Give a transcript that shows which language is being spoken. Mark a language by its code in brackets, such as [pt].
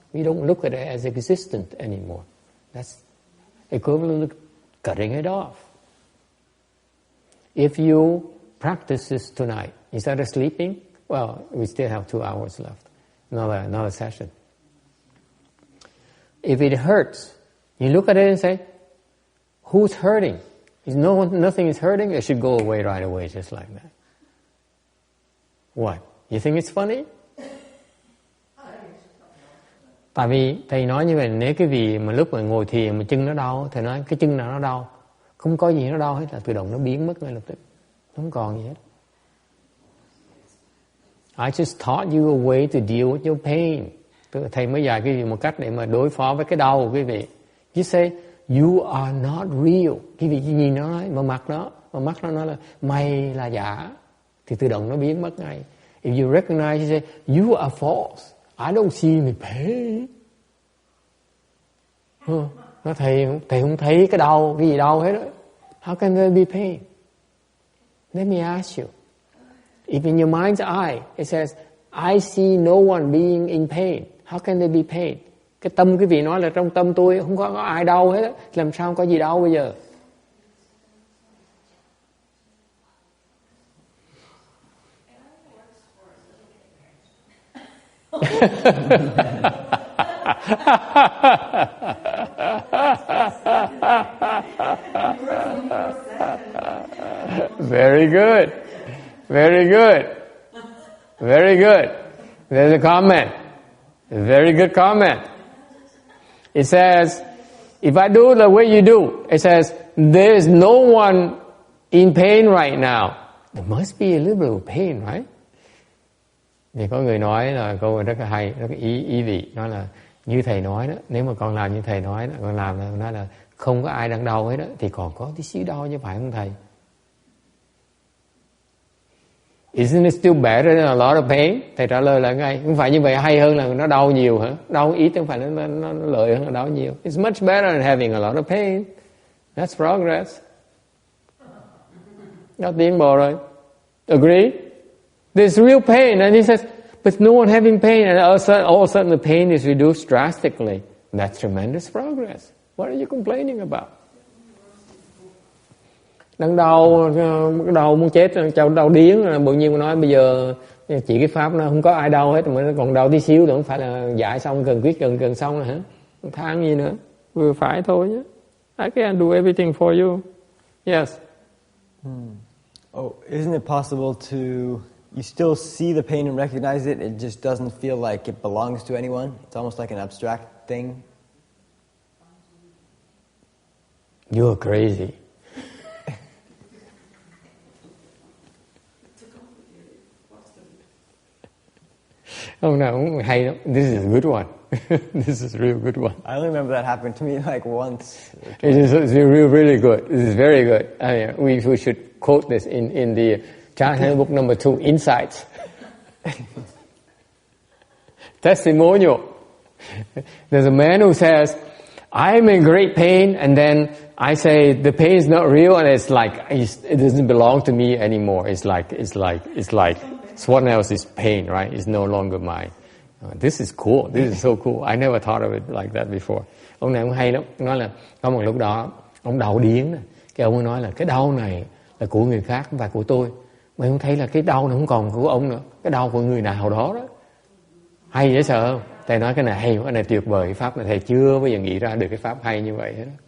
[en] We don't look at it as existent anymore. That's equivalent to cutting it off. If you practice this tonight, instead of sleeping, well, we still have 2 hours left. Another session. If it hurts, you look at it and say, who's hurting? If nothing is hurting, it should go away right away, just like that. What? You think it's funny? [vi] Tại vì thầy nói như vậy, nếu cái vị mà lúc mà ngồi thiền mà chân nó đau, thầy nói cái chân nào nó đau, Không có gì nó đau hết, là tự động nó biến mất ngay lập tức, không còn gì hết. [en] I just taught you a way to deal with your pain. [vi] Thầy mới dạy quý vị một cách để mà đối phó với cái đau của quý vị. [en] You say you are not real. [vi] Quý vị chỉ nhìn nó nói vào mặt nó nói là mày là giả, thì tự động nó biến mất ngay. [en] If you recognize, you say you are false. I don't see any pain. [vi] Nó thầy không thấy cái đau, cái gì đau hết đó. [en] How can there be pain? Let me ask you. If in your mind's eye it says I see no one being in pain, how can there be pain? [vi] Cái tâm quý vị nói là trong tâm tôi không có ai đau hết á, làm sao có gì đau bây giờ? [en] Very good. Very good. Very good. There's a comment. A very good comment. It says, if I do the way you do, it says, there is no one in pain right now. There must be a little bit of pain, right? [vi] Thì có người nói là câu này rất là hay, rất là ý vị. Nói là như thầy nói đó, nếu mà con làm như thầy nói đó, con làm là nói là không có ai đang đau hết đó, thì còn có tí xíu đau chứ phải không thầy? [en] Isn't it still better than a lot of pain? [vi] Thầy trả lời là ngay, không phải như vậy hay hơn là nó đau nhiều hả? Đau ít không phải nó lợi hơn là đau nhiều. [en] It's much better than having a lot of pain. That's progress. [vi] Nó tiến bộ rồi. [en] Agree? There's real pain, and he says, but no one having pain, and all of a sudden the pain is reduced drastically. That's tremendous progress. What are you complaining about? [vi] Đang đau muốn chết, đau điếng, tự nhiên mà nói bây giờ chỉ cái pháp nó không có ai đau hết, mà nó còn đau tí xíu nữa, không phải là dạy xong gần xong rồi hả? Than gì nữa? Vừa phải thôi nhé. [en] I can't do everything for you. Yes. Oh, isn't it possible to, you still see the pain and recognize it, it just doesn't feel like it belongs to anyone? It's almost like an abstract thing. You're crazy. Oh no, [vi] hay lắm. [en] This is a good one. This is a real good one. I only remember that happened to me like once. It is really good. This is very good. We should quote this in the China book number 2, Insights. Testimonial. There's a man who says, I'm in great pain, and then I say the pain is not real, and it's like it doesn't belong to me anymore. It's like someone else's pain, right? It's no longer mine. This is cool. This is so cool. I never thought of it like that before. [vi] Ông này ông hay lắm. Nói là có một lúc đó ông đau điếng. Cái ông ấy nói là cái đau này là của người khác, không phải của tôi. Mà ông thấy là cái đau nó không còn của ông nữa. Cái đau của người nào đó đó. Hay dễ sợ không? Thầy nói cái này hay, cái này tuyệt vời. Cái pháp này thầy chưa bao giờ nghĩ ra được cái pháp hay như vậy hết.